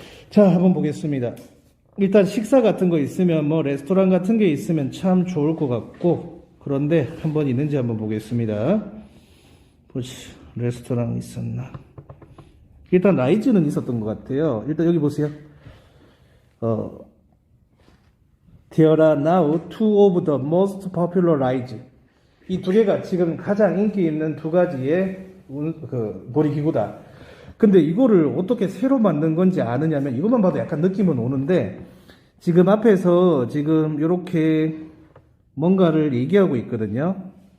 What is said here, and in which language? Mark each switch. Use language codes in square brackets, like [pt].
[ko] 자, 한번 보겠습니다. 일단 식사 같은 거 있으면 레스토랑 같은 게 있으면 참 좋을 것 같고, 그런데 한번 있는지 한번 보겠습니다. 보시, 레스토랑 있었나? 일단 라이즈는 있었던 것 같아요. 일단 여기 보세요. [en] There are now two of the most popular rides. [ko] 이 두 개가 지금 가장 인기 있는 두 가지의 놀이기구다. 근데 이거를 어떻게 새로 만든 건지 아느냐면, 이것만 봐도 약간 느낌은 오는데, 지금 앞에서 지금 이렇게 뭔가를 얘기하고 있거든요.